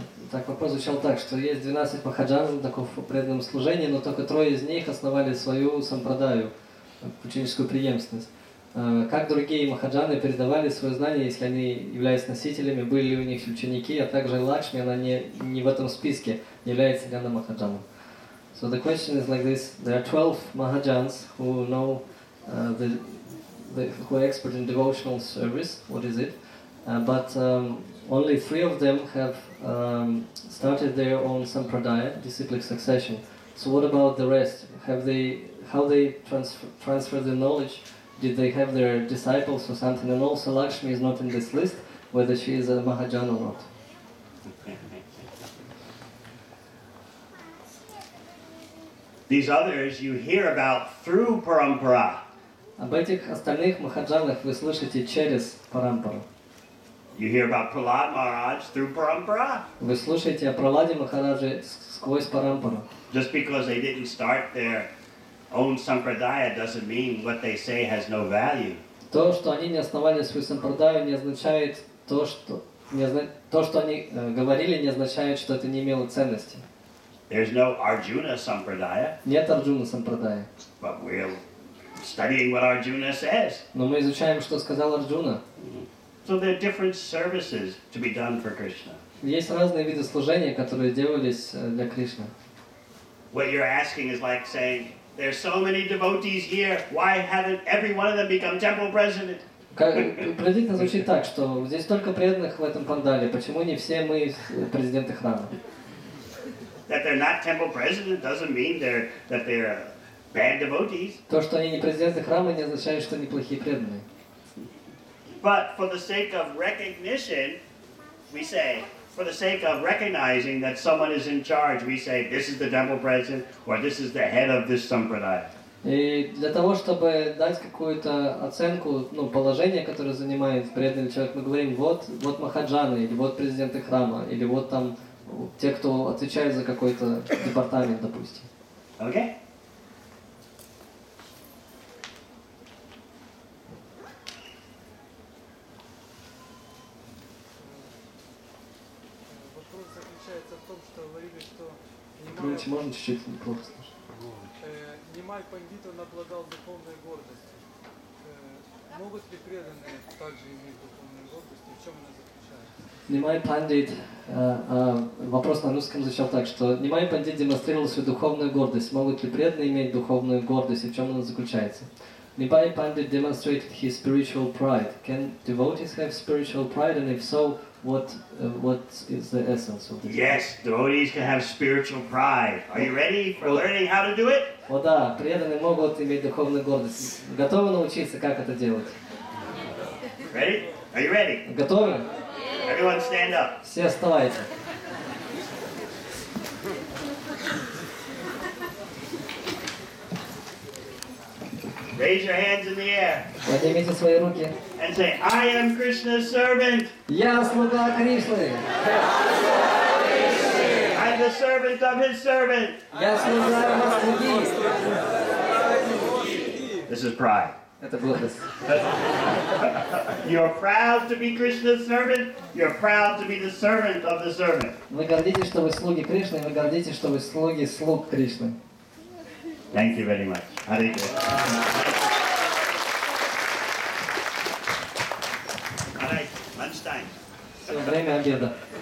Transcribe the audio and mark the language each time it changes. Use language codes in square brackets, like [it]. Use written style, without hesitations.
[ru] Так, вопрос звучал так, что есть 12 махаджан таков в преданном служении, но только 3 из них основали свою сампрадаю, ученическую преемственность. Как другие махаджаны передавали свое знание, если они являются носителями, были ли у них ученики, а также Лакшми, она не в этом списке, является ли она махаджаном. [en] So the question is like this: there are 12 mahajans who know who are expert in devotional service. What is it? But only 3 of them have started their own sampradaya, disciplic succession. So what about the rest? How they transfer the knowledge? Did they have their disciples or something? And also Lakshmi is not in this list, whether she is a Mahajan or not. These others you hear about through parampara. [ru] Об этих остальных махаджанах вы слышите через парампару. [en] You hear about Prahlad Maharaj through parampara. [ru] Вы слушаете о Праладе Махараджи сквозь парампару. [en] Just because they didn't start their own sampradaya doesn't mean what they say has no value. [ru] То, что они не основали свою сампрадаю, не означает то, что они говорили, не означает, что это не имело ценности. [en] There's no Arjuna sampradaya, [ru] Нет Арджуна сампрадая. [en] but we're studying what Arjuna says. [ru] Но мы изучаем, что сказал Арджуна. [en] So there are different services to be done for Krishna. [ru] Есть разные виды служения, которые делались для Кришны. [en] What you're asking is like saying, there's so many devotees here, why haven't every one of them become temple president? [ru] Приблизительно звучит так, что здесь столько преданных в этом пандале, почему не все мы президенты храма? [en] That they're not temple president doesn't mean that they're bad devotees. [ru] То, что они не президенты храма, не означает, что они плохие преданные. [en] But for the sake of recognition, we say, for the sake of recognizing that someone is in charge, we say, this is the temple president, or this is the head of this sampradaya. [ru] И для того, чтобы дать какую-то оценку, положение, которое занимает преданный человек, мы говорим, вот махаджаны, или вот президенты храма, или вот там те, кто отвечает за какой-то департамент, допустим. [en] Okay? [ru] Вопрос заключается в том, что говорили, что Громче можно чуть-чуть, плохо слышно. Нимай пандитов обладал духовной гордостью. Могут ли преданные также иметь духовную гордость, и в чем она заключается? Нимай Пандит, вопрос на русском звучал так, что Нимай Пандит демонстрировал свою духовную гордость. Могут ли преданные иметь духовную гордость, и в чем она заключается? [en] Nimai Pandit demonstrated his spiritual pride. Can devotees have spiritual pride, and if so, what is the essence of this? Yes, devotees can have spiritual pride. Are you ready for learning how to do it? [ru] О да, преданные могут иметь духовную гордость. Готовы научиться, как это делать? [en] Ready? Are you ready? [ru] Готовы? [en] Everyone stand up. [ru] Все вставайте. [en] Raise your hands in the air [ru] Поднимите свои руки. [en] and say, I am Krishna's servant. [ru] Я слуга Кришны. [en] I'm the servant of his servant. [ru] Я слуга его слуги. [en] This is pride. [ru] Это гордость. [en] You're proud to be Krishna's servant. You're proud to be the servant of the servant. [ru] Вы гордитесь, что вы слуги Кришны, и вы гордитесь, что вы слуги слуг Кришны. [en] Thank you very much. Hare Krishna. All right, lunchtime. [ru] Все, время обеда.